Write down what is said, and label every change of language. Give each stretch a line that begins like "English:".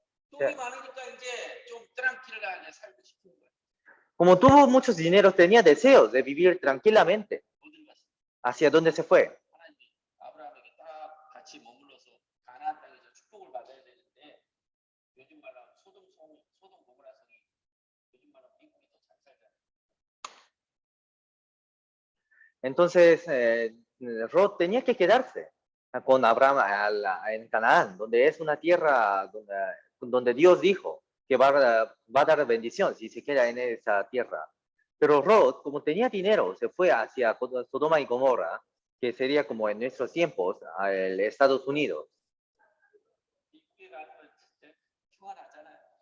Korean: 돈이 많으니까 이제 좀 트랑킬하게 살고 싶은 거예요.
Spanish: Como tuvo muchos dineros, tenía deseos de vivir tranquilamente.
Korean: 어딜 갔어?
Spanish: ¿Hacia dónde se fue?
Korean: 하나님이 아브라함에게 딱 같이 머물러서 가나안 땅에서 축복을 받아야 되는데 요즘 말로 하면 소돔 고모라 성이 요즘 말로 하면 미국이 더 잘 살잖아.
Spanish: Entonces, Lot tenía que quedarse con Abraham en Canaán, donde es una tierra donde Dios dijo que va a dar bendición si se queda en esa tierra. Pero Lot, como tenía dinero, se fue hacia Sodoma y Gomorra, que sería como en nuestros tiempos, el Estados Unidos.
Korean: 미국에 가면 진짜 평안하잖아요.